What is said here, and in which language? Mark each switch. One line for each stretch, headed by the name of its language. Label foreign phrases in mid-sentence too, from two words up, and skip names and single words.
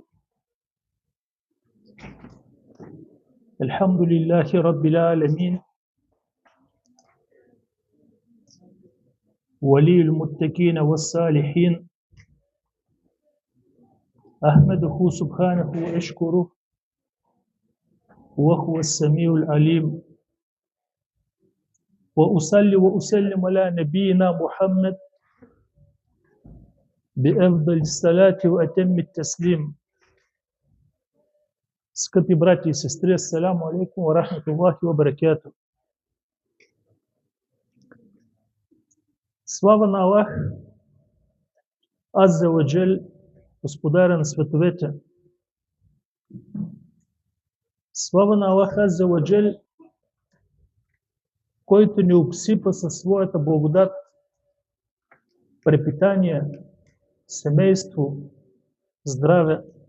Arabic: الحمد لله رب العالمين، ولي المتقين والصالحين، أحمده سبحانه وأشكره وهو السميع العليم، وأصلي وأسلم على نبينا محمد بأفضل الصلاة وأتم التسليم.
Bulgarian: Скъпи брати и сестри,
Arabic: السلام عليكم ورحمة الله وبركاته.
Bulgarian: Слава на Аллах,
Arabic: عز وجل,
Bulgarian: Господаря на световете. Слава на Аллах,
Arabic: عز وجل,
Bulgarian: който ни обсипа със своята благодат, препитание, семейство, здраве.